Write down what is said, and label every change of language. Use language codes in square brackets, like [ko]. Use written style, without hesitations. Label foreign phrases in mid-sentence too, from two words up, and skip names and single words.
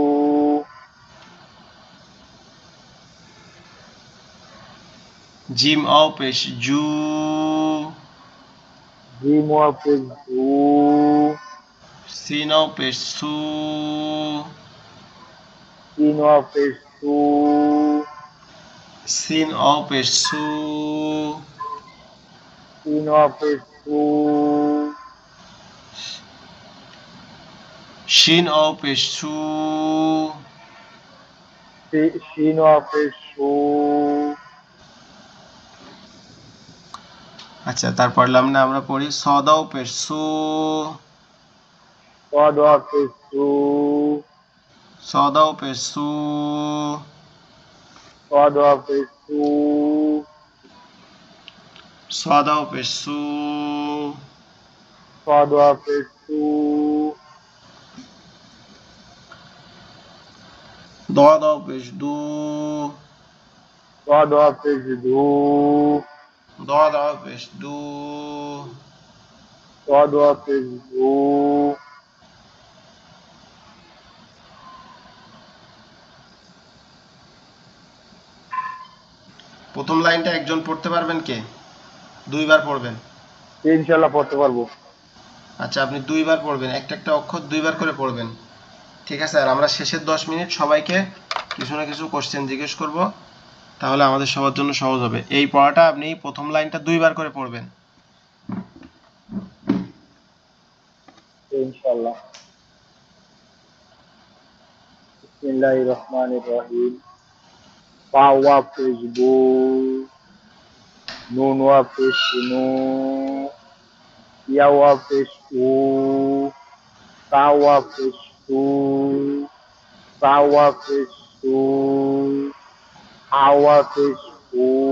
[bn] জিম ও পেশ জু জিম ওয়া পেশ জু সিন ও পেশ সু সিন ওয়া পেশ su. sin o pesh su. Sin wa pesh su. shin o pesh su. Shin wa pesh su. আচ্ছা তারপর পড়লাম না আমরা পড়ি সদাও পেশ সু। Sod wa pesh su. সদাও পেশ সু। Sod wa pesh su. সদাও পেশ সু। Sod wa pesh su. দদাও পেশ দু। Sod wa pesh du. দদাও পেশ দু। Sod wa pesh du. প্রথম লাইনটা একজন পড়তে পারবেন কে? দুইবার পড়বেন। [ar] إن شاء الله [bn] পড়তে পারবো। আচ্ছা আপনি দুইবার পড়বেন, একটা একটা অক্ষর দুইবার করে পড়বেন, ঠিক আছে? আর আমরা শেষের 10 মিনিট সবাইকে কিছু না কিছু কোশ্চেন জিজ্ঞেস করব, তাহলে আমাদের সবার জন্য সহজ হবে। এই পড়াটা আপনি প্রথম লাইনটা দুইবার করে পড়বেন। [ar] إن شاء الله. بسم الله الرحمن الرحيم. [bn] ফা ওয়া পেশ বু। নুন ওয়া পেশ নু। ইয়া ওয়া পেশ উ। তা ওয়া পেশ তু। সা ওয়া পেশ সু। হা ওয়া পেশ হু।